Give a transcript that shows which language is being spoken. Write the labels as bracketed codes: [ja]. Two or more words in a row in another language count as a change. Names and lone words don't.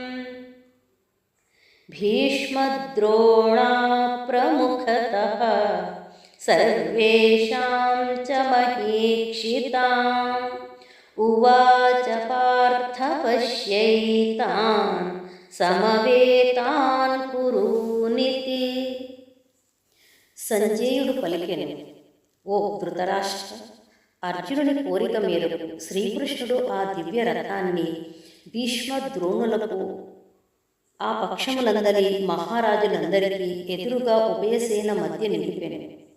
[sa] ಭೀಷ್ಮದ್ರೋಣಾ ಪ್ರಮುಖತಃ ಸರ್ವೇಷಾಂ ಚ ಮಹೀಕ್ಷಿತಾಂ ಉವಾಚ ಪಾರ್ಥ ಪಶ್ಯೈತಾನ್ ಸಮವೇತಾನ್ ಕುರೂನಿತಿ. [te] సంజయుడు పలికెను, ఓ ధృతరాష్ట్ర, అర్జునుని కోరిక మేరకు శ్రీకృష్ణుడు ఆ దివ్య రథాన్ని భీష్మ ద్రోణులకు ఆ పక్షములందరి మహారాజులందరికీ ఎదురుగా ఉభయసేన మధ్య నిలిపెను.